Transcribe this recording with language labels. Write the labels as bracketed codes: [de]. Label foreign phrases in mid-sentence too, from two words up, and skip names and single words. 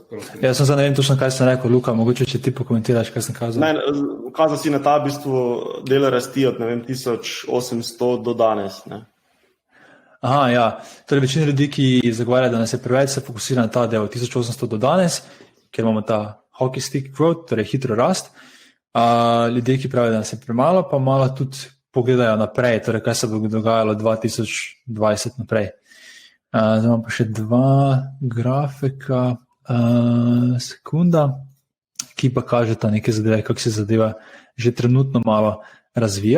[sl] Ja, sem zdaj ne vem točno, kaj sem rekel, Luka, mogoče če ti pokomentiraš, kaj sem kazal. Ne, kazal si na ta v bistvu del rasti od, ne vem, 1800 do danes, ne? Aha, ja. Torej, večina ljudi, ki zagovarja, da nas je preveč, se fokusira na ta del od 1800 do danes, ker imamo ta [en] hockey stick growth, [sl] torej hitro rast. Ljudje, ki pravijo, da nas je premalo, pa malo tudi pogledajo naprej, torej kaj se bo dogajalo 2020 naprej. Zdaj imam pa še 2 grafika, sekunda, ki pa kažeta neke zadeve, kako se zadeva že trenutno malo razvija.